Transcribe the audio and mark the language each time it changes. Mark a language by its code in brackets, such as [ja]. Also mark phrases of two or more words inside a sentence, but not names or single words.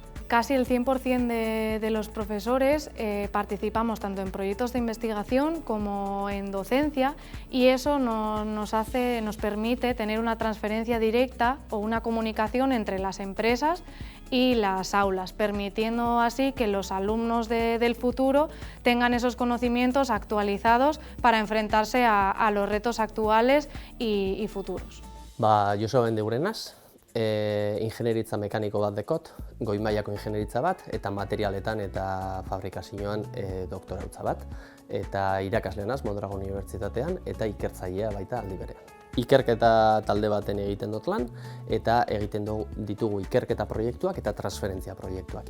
[es] Casi el 100% de los profesores participamos tanto en proyectos de investigación como en docencia y eso nos permite tener una transferencia directa o una comunicación entre las empresas y las aulas, permitiendo así que los alumnos del futuro tengan esos conocimientos actualizados para enfrentarse a los retos actuales y futuros. [eu] Joseba Mendeurenaz, ingenieritza mekaniko bat dekot, goi mailako ingenieritza bat, eta materialetan eta fabrikazioan doktorautza bat, eta irakasle naiz Mondragon Unibertsitatean eta ikertzailea baita aldi berean. Ikerketa talde baten egiten dut lan, eta egiten ditugu ikerketa proiektuak eta transferentzia proiektuak.